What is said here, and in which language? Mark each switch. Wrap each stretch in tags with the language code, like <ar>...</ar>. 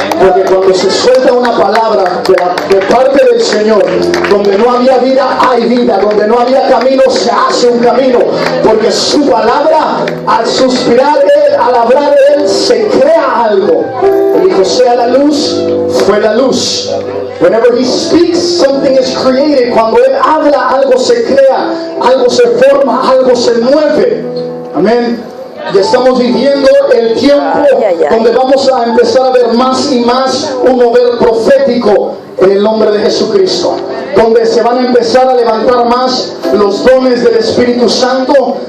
<es>Porque cuando se suelta una palabra de parte del Señor, donde no había vida hay vida, donde no había camino se hace un camino, porque su palabra, al suspirar Él, al hablar Él, se crea algo. Él dijo: sea la luz, fue la luz.</es> <en>Whenever He speaks, something is created.</en> <es>Cuando Él habla, algo se crea, algo se forma, algo se mueve. Amén. Ya estamos viviendo el tiempo donde vamos a empezar a ver más y más un mover profético en el nombre de Jesucristo, donde se van a empezar a levantar más los dones del Espíritu Santo.</es>